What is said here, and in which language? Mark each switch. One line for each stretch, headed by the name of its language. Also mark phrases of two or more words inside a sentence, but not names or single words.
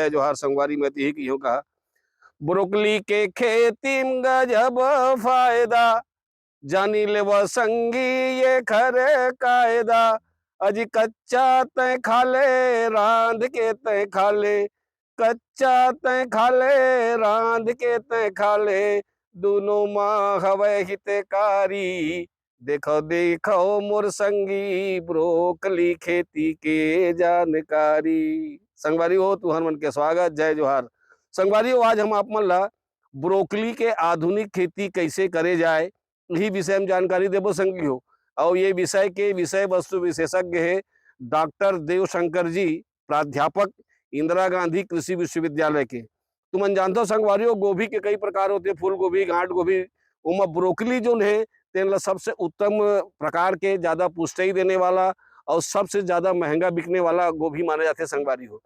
Chhattisgarhi: जय जोहार संगवारी में ही की कहा ब्रोकली के खेती में गजब फायदा जानी ले वो संगी ये खरे कायदा अजी कच्चा तय खा ले रांध के तय खा ले कच्चा तय खा ले रांध के तय खा ले दोनों माँ हवे हितकारी देखो देखो मोर संगी ब्रोकली खेती के जानकारी। संगवारी हो तुहर मन के स्वागत। जय जोहार संगवारी हो। आज हम आप मन ला ब्रोकली के आधुनिक खेती कैसे करे जाए यही विषय में जानकारी देबो संगी हो। और ये विषय के विषय वस्तु विशेषज्ञ है डॉक्टर देवशंकर जी, प्राध्यापक इंदिरा गांधी कृषि विश्वविद्यालय के। तुमन जानते हो संगवारी, गोभी के कई प्रकार होते, फूल गोभी, गांठ गोभी, उमा ब्रोकली जो है तेन सबसे उत्तम प्रकार के ज्यादा पुष्टि देने वाला और सबसे ज्यादा महंगा बिकने वाला गोभी माने जाते संगवारी हो।